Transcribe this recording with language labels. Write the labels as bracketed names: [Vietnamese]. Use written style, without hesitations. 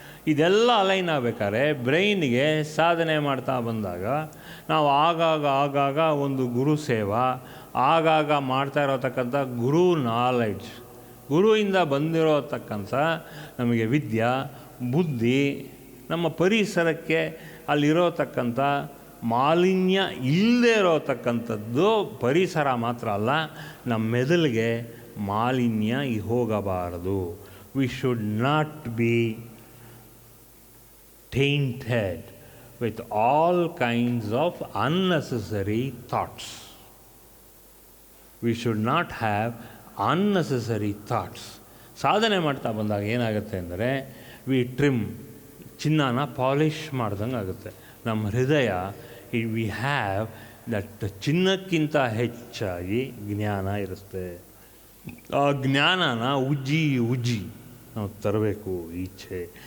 [Kannada] ಇದೆಲ್ಲ ಅಲೈನ್ ಆಗಬೇಕಾದ್ರೆ ಬ್ರೈನಿಗೆ ಸಾಧನೆ ಮಾಡ್ತಾ ಬಂದಾಗ ನಾವು ಆಗಾಗ ಒಂದು ಗುರು ಸೇವಾ, ಆಗಾಗ ಮಾಡ್ತಾ ಇರೋತಕ್ಕಂಥ ಗುರು ನಾಲೆಡ್ಜ್, ಗುರುವಿಂದ ಬಂದಿರೋತಕ್ಕಂಥ ನಮಗೆ ವಿದ್ಯಾ, ಬುದ್ಧಿ, ನಮ್ಮ ಪರಿಸರಕ್ಕೆ ಅಲ್ಲಿರೋತಕ್ಕಂಥ ಮಾಲಿನ್ಯ ಇಲ್ಲದೆ ಇರೋತಕ್ಕಂಥದ್ದು ಪರಿಸರ ಮಾತ್ರ ಅಲ್ಲ, ನಮ್ಮ ಮೆದುಳಿಗೆ ಮಾಲಿನ್ಯ ಹೋಗಬಾರದು. [English] We should not be tainted with all kinds of unnecessary thoughts. We should not have unnecessary thoughts. [Kannada] ಸಾಧನೆ ಮಾಡ್ತಾ ಬಂದಾಗ ಏನಾಗುತ್ತೆ ಅಂದರೆ, [English] we trim, [Kannada] ಚಿನ್ನನ ಪಾಲಿಷ್ ಮಾಡ್ದಂಗೆ ಆಗುತ್ತೆ. ನಮ್ಮ ಹೃದಯ, [English] we have that [Kannada] ಚಿನ್ನಕ್ಕಿಂತ ಹೆಚ್ಚಾಗಿ ಜ್ಞಾನ ಇರುತ್ತೆ. ಆ ಜ್ಞಾನನ ಉಜ್ಜಿ ನಾವು ತರಬೇಕು ಈಚೆ.